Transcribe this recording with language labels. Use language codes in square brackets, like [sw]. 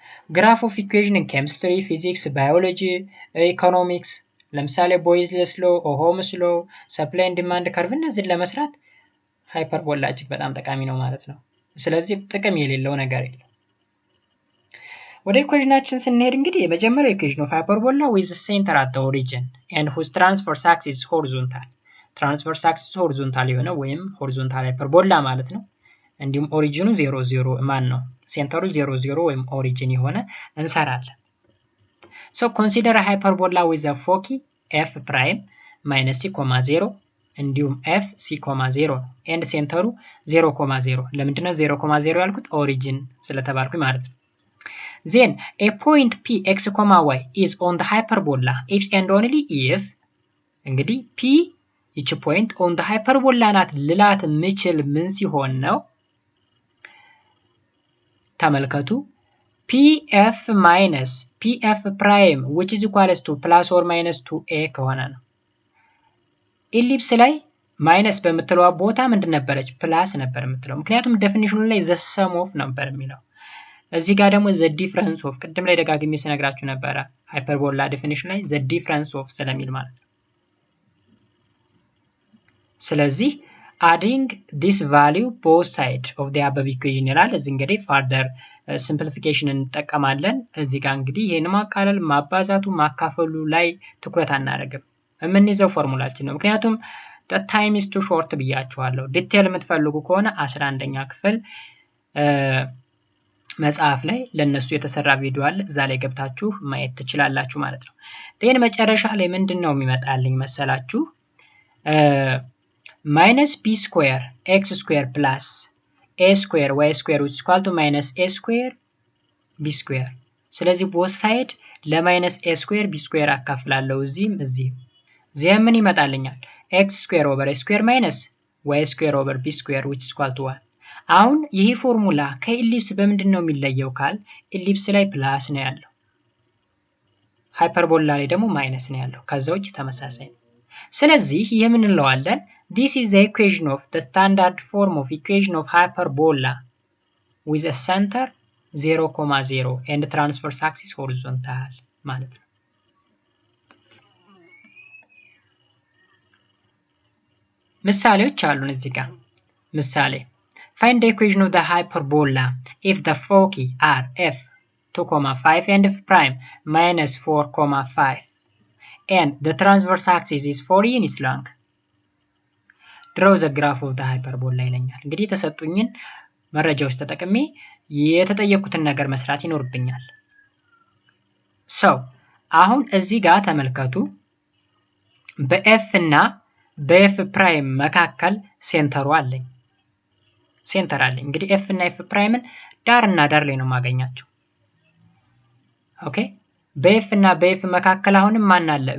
[am] ግራፍ ኦፍ ኢኩዌሽን ኢን ኬሚስትሪ፣ ፊዚክስ፣ ባዮሎጂ፣ ኢኮኖሚክስ ለምሳሌ ቦይልስ ሎ፣ ኦሆምስ ሎ፣ ሰፕላይ ኤንድ ዲማንድ ከርቭ እነዚህን ለመስራት ሃይፐርቦላ እጅግ በጣም ጠቃሚ ነው ማለት ነው። ስለዚህ ጥቅም የሌለው ነገር የለም። ወደ ኢኩዌሽናችን ስንሄድ እንግዲህ የመጀመሪያው ኢኩዌሽን ኦፍ ሃይፐርቦላ [en] with the center at the origin and whose transverse axis is horizontal። [am] ትራንስቨርስ አክሲስ ሆሪዞንታል የሆነ ወይም ሆሪዞንታል ሃይፐርቦላ ማለት ነው። እንዲሁም ኦሪጂኑ 0 ማን ነው? ሴንተሩ 0 ወይም ኦሪጂን የሆነ እንሰራለን። [en] So consider a hyperbola with a foci f prime minus c, 0 [am] እንዲሁም [en] f c, 0 and [am] ሴንተሩ 0, ለምንድነው 0, ያልኩት? ኦሪጂን ስለተባልኩኝ ማለት ነው። [en] Then a point p x, y is on the hyperbola if and only if [am] እንግዲህ p ይቺ ፖይንት [en] on the hyperbola [am] ናት ልላት ምችል ምን ሲሆን ነው? ተመልከቱ [en] pf minus pf prime which is equals to plus or minus 2a [am] ከሆነ ነው። ኢሊፕስ ላይ ማይነስ በምትለው ቦታ ምንድን ነበረች? ፕላስ ነበር የምትለው። ምክንያቱም ዴፊኒሽኑ ላይ [en] the sum of [am] ነበር የሚለው። እዚህ ጋር ደግሞ [en] the difference of [am] ቅድም ላይ ደጋግሜ ስነግራችሁ ነበረ ሃይፐርቦላ ዴፊኒሽን ላይ [en] the difference of [am] ስለሚል ማለት ነው። ስለዚህ [en] adding this value both sides of the above equation [am] ይላል። እዚህ እንግዲህ [en] further simplification [am] እንጠቀማለን። እዚህ ጋር እንግዲህ ይሄን ማቃለል ማባዛቱ ማካፈሉ ላይ ትኩረት አናደርግም። የምንይዘው ፎርሙላችን ነው። ምክንያቱም [en] the time is too short [am] ብያችኋለሁ። ዲቴል የምትፈልጉ ከሆነ 11ኛ ክፍል መጽሐፍ ላይ ለነሱ የተሰራ ቪዲዮ አለ። እዛ ላይ ገብታችሁ ማየት ትችላላችሁ ማለት ነው። then መጨረሻ ላይ ምንድነው የሚመጣልኝ መሰላችሁ? [en] minus b square x square plus a square y square which is equal to minus a square b square። [am] ስለዚህ [en] both side [am] ለማይነስ [en] a square b square [am] አካፍላለሁ እዚህም እዚህም ምን ይመጣልኛል? [en] x square over a square minus y square over b square which is equal to 1። [am] አሁን ይሄ ፎርሙላ ከኢሊፕስ በምንድነው የሚለየው ካል ኢሊፕስ ላይ ፕላስ ነው ያለው፣ ሃይፐርቦላ ላይ ደግሞ ማይነስ ነው ያለው። ከዛውጭ ተመሳሳይ ነው። ስለዚህ ይሄ ምን እንለዋለን? [en] this is the equation of the standard form of equation of hyperbola with a center 0, and transverse axis horizontal [am] ማለት ነው። ምሳሌዎች አሉን እዚህ ጋር። ምሳሌ [en] find the equation of the hyperbola if the foci are f 2,5 and f prime minus 4,5 and the transverse axis is 4 units long. [am] draw the graph of the hyperbola ይለኛል። እንግዲህ የተሰጡኝን መረጃዎች ተጠቅሜ የተጠየቁትን ነገር መስራት ይኖርብኛል። አሁን እዚህ ጋር ተመልከቱ። በኤፍ እና በኤፍ ፕራይም መካከል ሴንተሩ አለኝ። እንግዲህ ኤፍ እና ኤፍ ፕራይምን ዳር እና ዳር ላይ ነው ማገኛቸው። ኦኬ በኤፍ እና በኤፍ መካከል አሁንም ማን አለ?